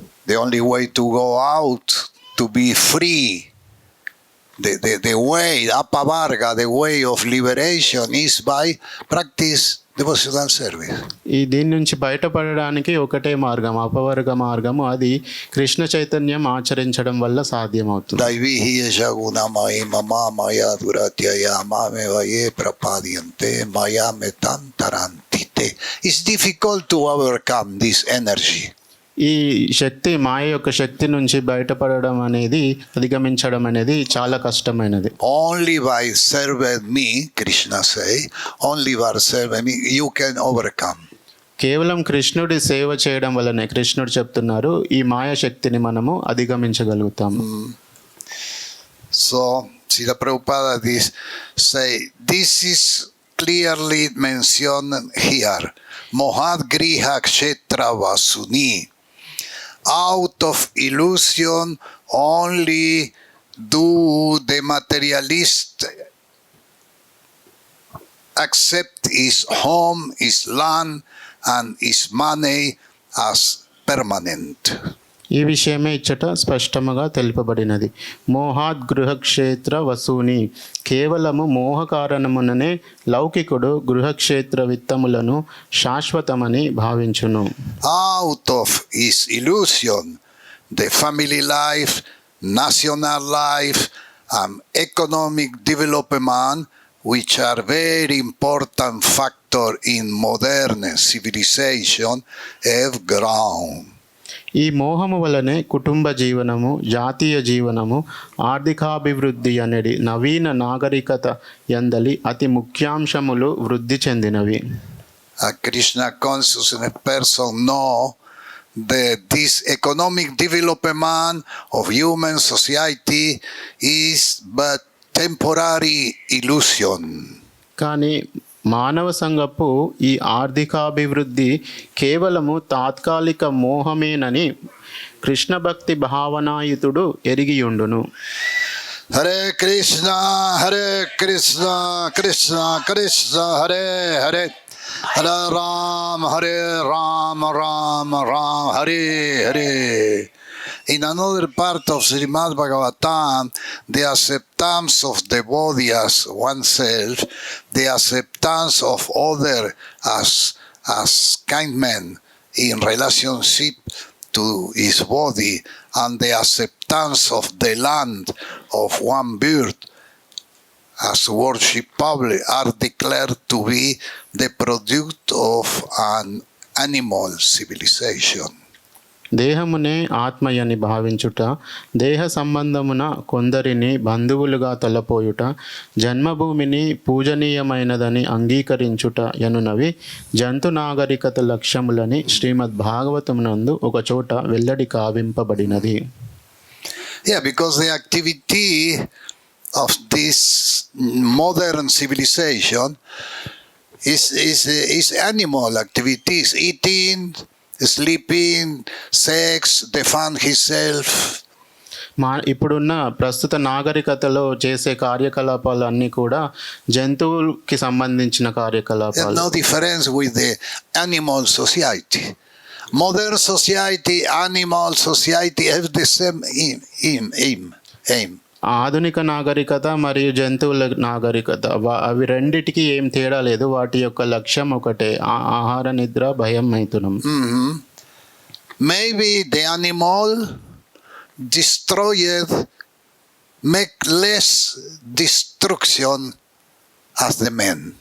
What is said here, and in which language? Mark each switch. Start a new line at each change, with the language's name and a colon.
English: The only way to go out, to be free, the way, Apavarga, the way of liberation is by practice devotional service.
Telugu: దీని నుంచి బయటపడడానికి ఒకటే మార్గం, అపవర్గ మార్గము. అది కృష్ణ చైతన్యం ఆచరించడం వల్ల సాధ్యమవుతుంది.
Sanskrit: దైవీహి యశగుణమయి మమ మయా దురత్యయ మామేవయే ప్రపాద్యంతే మయామే తంతరాంతితే.
English: It's difficult to overcome this energy.
Telugu: ఈ శక్తి, మాయ యొక్క శక్తి నుంచి బయటపడడం అనేది, అధిగమించడం అనేది చాలా కష్టమైనది.
English: Only by serving me, Krishna say, only by serving me you can overcome.
Telugu: కేవలం కృష్ణుడి సేవ చేయడం వల్లనే, కృష్ణుడు చెప్తున్నారు, ఈ మాయ శక్తిని మనము అధిగమించగలుగుతాము.
English: So Srila Prabhupada say this is clearly mentioned here.
Sanskrit: Mohad griha kshetra vasuni.
English: Out of illusion only do the materialist accept his home, his land and his money as permanent.
Telugu: ఈ విషయమే ఇచ్చట స్పష్టముగా తెలుపబడినది.
Sanskrit: మోహాద్ గృహక్షేత్ర వసూని,
Telugu: కేవలము మోహ కారణముననే లౌకికుడు గృహక్షేత్ర విత్తములను శాశ్వతమని భావించును.
English: Out of his illusion, the family life, national life and economic development, which are very important factor in modern civilization, have grown.
Telugu: ఈ మోహము వలనే కుటుంబ జీవనము, జాతీయ జీవనము, ఆర్థికాభివృద్ధి అనేది నవీన నాగరికత యందలి అతి ముఖ్యాంశములు వృద్ధి చెందినవి.
English: A Krishna consciousness person know this economic development of human society is but temporary illusion.
Telugu: కానీ మానవ సంఘపు ఈ ఆర్థికాభివృద్ధి కేవలము తాత్కాలిక మోహమేనని కృష్ణ భక్తి భావనాయుతుడు ఎరిగియుండును.
Sanskrit: Hare Krishna, Krishna Krishna, Hare Hare, Hare Ram, Ram Ram, Hare Hare.
English: In another part of Srimad Bhagavatam, the acceptance of the body as oneself, the acceptance of other as kind men in relationship to his body, and the acceptance of the land of one bird as worshipable are declared to be the product of an animal civilization.
Telugu: దేహమునే ఆత్మయని భావించుట, దేహ సంబంధమున కొందరిని బంధువులుగా తలపోయుట, జన్మభూమిని పూజనీయమైనదని అంగీకరించుట ఎనునవి జంతు నాగరికత లక్ష్యములని శ్రీమద్ భాగవతమునందు ఒక చోట వెల్లడి కావింపబడినది.
English: Yeah, because the activity of this modern civilization is animal activities, eating, sleeping, sex, defend himself.
Telugu: ఇప్పుడున్న ప్రస్తుత నాగరికతలో చేసే కార్యకలాపాలన్నీ కూడా జంతువులకి సంబంధించిన కార్యకలాపాలు.
English: No difference with the animal society. Modern society, animal society have the same aim.
Telugu: ఆధునిక నాగరికత మరియు జంతువుల నాగరికత అవి రెండిటికి ఏం తేడా లేదు. వాటి యొక్క లక్ష్యం ఒకటే, ఆహార నిద్ర భయం మైథునం.
English: Maybe the animal destroyed make less destruction as the men.